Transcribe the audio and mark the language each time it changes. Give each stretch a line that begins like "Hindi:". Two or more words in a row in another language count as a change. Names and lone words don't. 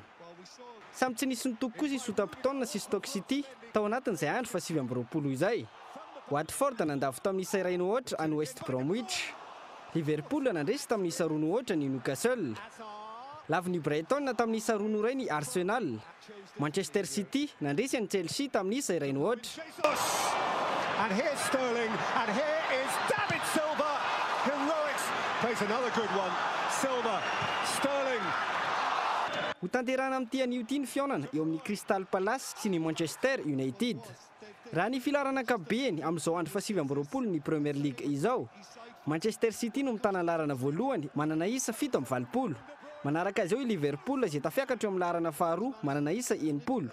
Malagasy: Samy tsy nisy nitoko kosa Southampton sy Stoke City tao anatin'izay andro fa 7 izay. Watford nandavo tamin'isa iray ohatra any West Bromwich. Liverpool nandresy tamin'isa roa ohatra ny Newcastle. Lavy ny Brighton tamin'isa roa iray ny Arsenal. Manchester City nandresy any Chelsea tamin'isa iray ohatra.
English: And here's Sterling, and here is David Silva. Heroics plays another good one. Silva, Sterling.
Malagasy: Ho tanterana amin'ity anio ity ny fiaonana eo amin'ny Crystal Palace sy ny Manchester United. Raha ny filarana ankapobeny amin'izao andro fa 7 ny Premier League izao, Manchester City no mitana larana voalohany manana isa 7-20. Manaraka azy eo i Liverpool izay tafiakatra eo amin'ny larana faharoa manana isa 9.